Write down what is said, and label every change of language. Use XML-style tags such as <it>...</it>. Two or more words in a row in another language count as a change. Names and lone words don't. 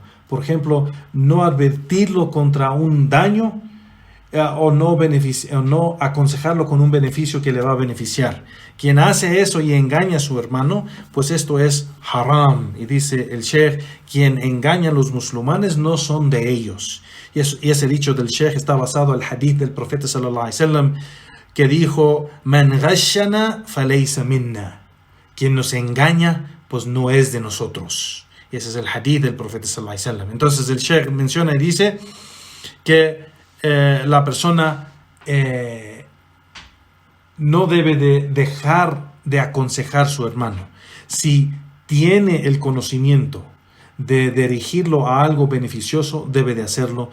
<es>Por ejemplo, no advertirlo contra un daño o no aconsejarlo con un beneficio que le va a beneficiar. Quien hace eso y engaña a su hermano, pues esto es haram. Y dice el Sheikh, quien engaña a los musulmanes no son de ellos. Y ese dicho del Sheikh está basado en el hadith del profeta</es> <ar>صلى الله عليه وسلم,</ar> <es>que dijo:</es> <ar>من غشنا فليس منا.</ar> <es>Quien nos engaña, pues no es de nosotros. Y ese es el hadith del profeta</es> <ar>صلى الله عليه وسلم.</ar> <es>Entonces el Sheikh menciona y dice que la persona no debe de dejar de aconsejar a su hermano. Si tiene el conocimiento de dirigirlo a algo beneficioso, debe de hacerlo.</es>